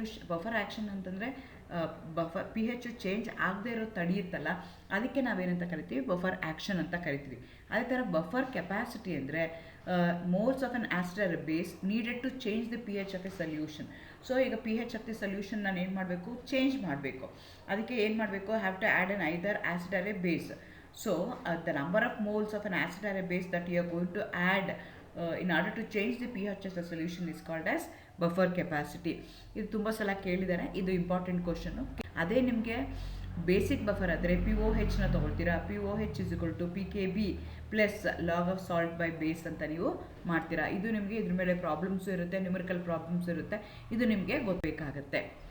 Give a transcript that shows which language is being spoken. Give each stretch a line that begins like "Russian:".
Kannada: Buffer action ಅಂತಂದರೆ P H change ಆಗದೆ ಇರೋ ತಡೆಯುತ್ತಲ್ಲ, ಅದಕ್ಕೆ ನಾವೇನಂತ ಕರಿತೀವಿ, ಬಫರ್ ಆ್ಯಕ್ಷನ್ ಅಂತ ಕರಿತೀವಿ. ಅದೇ ಥರ ಬಫರ್ ಕೆಪಾಸಿಟಿ ಅಂದರೆ
English: Moles of an acid or base needed to change the P H of a solution.
Kannada: So ಈಗ
English: P H of the solution
Kannada: ನಾನು ಏನು ಮಾಡಬೇಕು, ಚೇಂಜ್ ಮಾಡಬೇಕು. ಅದಕ್ಕೆ ಏನು ಮಾಡಬೇಕು,
English: Have to add an either acid or a base. So the number of moles of an acid or a base that you are going to add in order to change the pH of the solution is called as buffer capacity.
Kannada: ಇದು ತುಂಬ ಸಲ ಕೇಳಿದ್ದಾರೆ, ಇದು important question. ಅದೇ ನಿಮಗೆ basic buffer ಆದರೆ P O ಹೆಚ್ನ ತೊಗೊಳ್ತೀರಾ.
English: P O H is equal to P K B plus log of salt by base
Kannada: ಅಂತ ನೀವು ಮಾಡ್ತೀರಾ. ಇದು ನಿಮಗೆ ಇದ್ರ ಮೇಲೆ ಪ್ರಾಬ್ಲಮ್ಸು ಇರುತ್ತೆ, ನ್ಯೂಮರಿಕಲ್ ಪ್ರಾಬ್ಲಮ್ಸ್ ಇರುತ್ತೆ. ಇದು ನಿಮಗೆ ಗೊತ್ತಬೇಕಾಗತ್ತೆ.